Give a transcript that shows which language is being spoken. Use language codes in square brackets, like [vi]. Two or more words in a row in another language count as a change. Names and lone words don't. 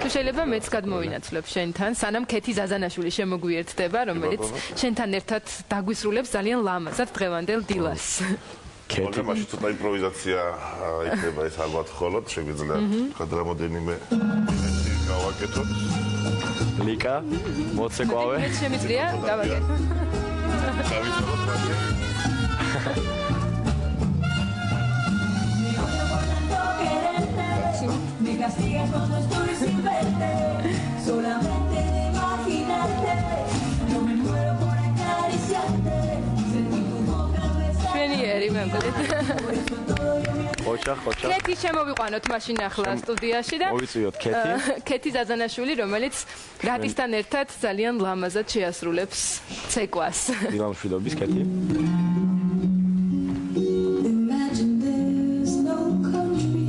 [ka] თუ შეიძლება მეც გადმოვინაცვლებ შენთან, სანამ ქეთი ზაზანაშვილი შემოგვიერთდება, რომელიც შენთან ერთად დაგვისრულებს ძალიან ლამაზად დღევანდელ დილას. კეთი მაშინ ცოტა იმპროვიზაცია იქნება ეს ალბათ ხოლოდ შეგვიძლია რამოდენიმე გავაკეთოთ. ლიკა, მოცეკვავე. მე შემიძლია გავაკეთო. დავიწყოთ მაშინ. [es] Me castigas cuando estoy sin verte, solamente de imaginarte, no me muero por acariciarte, sentir tu boca besar. Genieri, [ka] მე მგონი. ხოჭა. ქეთი შემოვიყვანოთ მაშინ ახლა სტუდიაში და მოვიწვიოთ ქეთი. ქეთი ზაზანაშვილი, რომელიც რატისთან ერთად ძალიან ლამაზად შეასრულებს ცეკვას. დილა მშვიდობის ქეთი. [en] Imagine there's no country